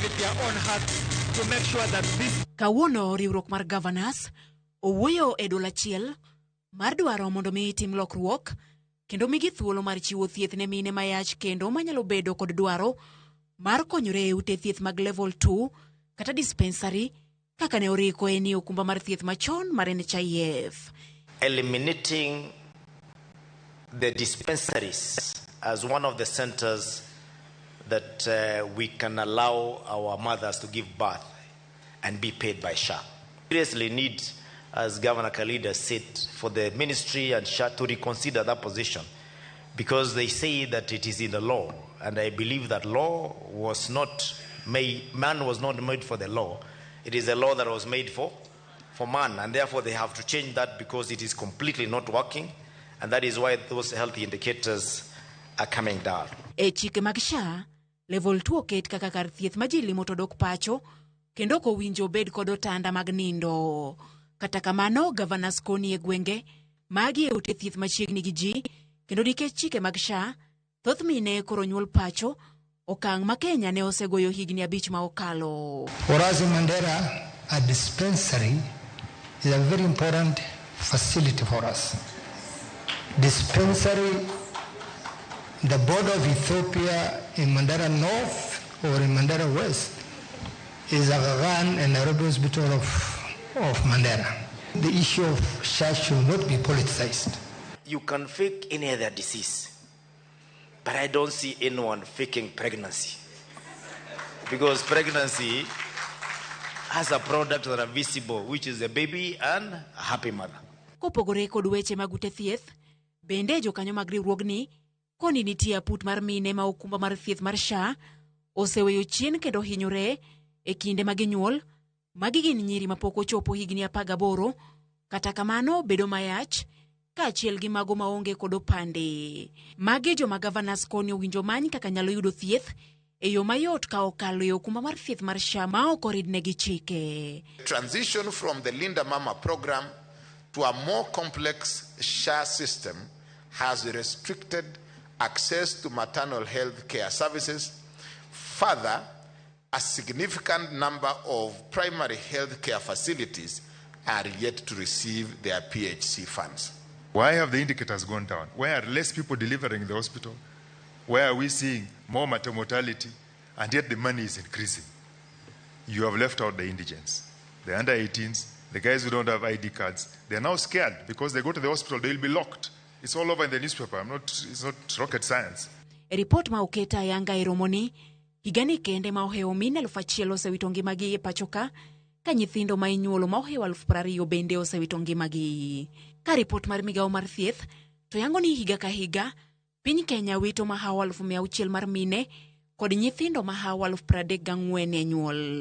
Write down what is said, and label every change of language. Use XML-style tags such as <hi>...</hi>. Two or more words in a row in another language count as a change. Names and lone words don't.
<luo>Kawuono riwruok mar Gavanas owuoyo e dol achiel mar dwaro mondo mi tim lokruok kendo migi thuolo mar chiwo thieth ne mine mayach kendo manyalo bedo kod dwaro mar konyore e ute thieth mag level 2 kata dispensary kaka ne oriko e ni okumba mar thieth machon mar NHIF.</luo> <en>Eliminating the dispensaries as one of the centers that we can allow our mothers to give birth and be paid by SHA. Seriously need, as Governor Khalida said, for the ministry and SHA to reconsider that position, because they say that it is in the law, and I believe that law was not made, man was not made for the law. It is a law that was made for man, and therefore they have to change that because it is completely not working, and that is why those healthy indicators are coming down.</en> <luo>E chike mag SHA, level 2 oket kaka kar thieth ma ji limo to dok pacho, kendo ko winjo bed kod otanda mag nindo. Kata kamano, Gavanas koni e gwenge magi e ute thieth machiegni gi ji, kendo nikech chike mag SHA, thoth mine koro nyuol pacho, okang' ma Kenya ne osegoyo higni 5 ma okalo.</luo> <en>For us in Mandera, a dispensary is a very important facility for us. Dispensary, the border of Ethiopia in Mandera North or in Mandera West is Gavanas and Nairobi Hospital of Mandera. The issue of SHA should not be politicized. You can fake any other disease, but I don't see anyone faking pregnancy. Because pregnancy has a product that are visible, which is a baby and a happy mother.</en> <luo>Kopogore kod weche mag ute thieth, bende jokanyo mag riwruogni koni nitie aput mar mine ma okumba mar thieth mar SHA oseweyo chien kendo hinyore e kinde mag nyuol, magi gin nyiri mapok ochopo higni 18, kata kamano bedo mayach ka achiel gi mago maonge kod opande. Magi joma Gavanas koni owinjo many kaka nyalo yudo thieth e yo mayot ka okalo e okumba mar thieth mar SHA ma ok oridne gi chike.</luo> <en>Transition from the Linda Mama program to a more complex SHA system has restricted access to maternal health care services. Further, a significant number of primary health care facilities are yet to receive their PHC funds. Why have the indicators gone down? Why are less people delivering in the hospital? Why are we seeing more maternal mortality and yet the money is increasing? You have left out the indigents, the under 18s, the guys who don't have ID cards. They're now scared because they go to the hospital, they will be locked. It's all over in the newspaper. It's not rocket science.</en> <luo>E report ma oketa ayanga e romoni, higani kende ma oheo mine 1,000 osewito ngimagi e pacho ka nyithindo ma inyuolo ma oheo 20,000 bende osewito ngimagi. Ka report mar migawo mar thieth, to yango ni higa ka higa, piny Kenya wito mahawa 600 mar mine kod nyithindo mahawa 34 e nyuol.</luo>